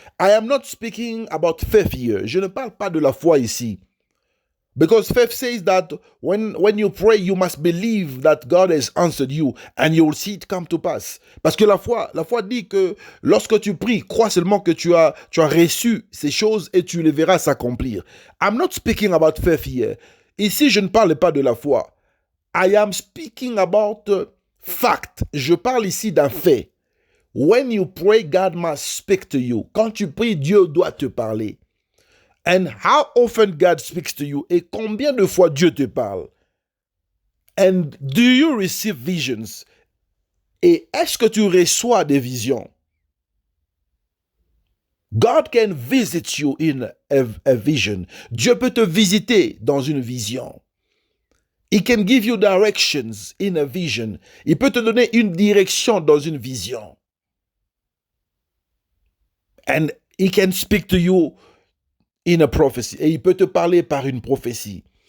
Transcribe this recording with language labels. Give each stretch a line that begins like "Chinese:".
English: I am not speaking about faith here.
French: Je ne parle pas de la foi ici.
English: Because faith says that when you pray, you must believe that God has answered you and you will see it come to pass.
French: Parce que la foi dit que lorsque tu pries, crois seulement que tu as reçu ces choses et tu les verras s'accomplir.
English: I'm not speaking about faith here.
French: Ici, je ne parle pas de la foi.
English: I am speaking about fact.
French: Je parle ici d'un fait.
English: When you pray, God must speak to you.
French: Quand tu pries, Dieu doit te parler.
English: And how often God speaks to you?
French: Et combien de fois Dieu te parle?
English: And do you receive visions?
French: Et est-ce que tu reçois des visions?
English: God can visit you in a vision.
French: Dieu peut te visiter dans une vision.
English: He can give you directions in a vision.
French: Il peut te donner une direction dans une vision.
English: And he can speak to you in a prophecy.
French: Et il peut te parler par une prophétie.